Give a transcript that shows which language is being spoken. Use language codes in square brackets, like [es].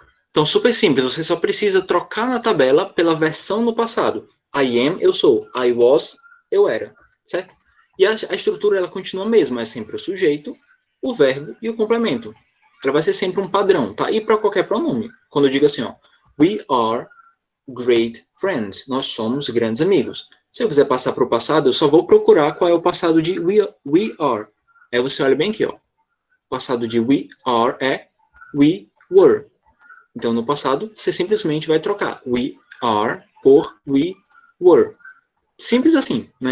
[pt] Então, super simples. Você só precisa trocar na tabela pela versão no passado. [en] I am, [pt] eu sou. [en] I was, [pt] eu era. Certo? E a estrutura, ela continua a mesma. É sempre o sujeito, o verbo e o complemento. Ela vai ser sempre um padrão, tá? E para qualquer pronome. Quando eu digo assim, ó, [en] we are great friends. [pt] Nós somos grandes amigos. Se eu quiser passar para o passado, eu só vou procurar qual é o passado de [en] we are. [pt] Aí você olha bem aqui, ó. O passado de [en] we are [pt] é [en] we were. [pt] Então, no passado, você simplesmente vai trocar [en] we are [pt] por [en] we were. [pt] Simples assim, né?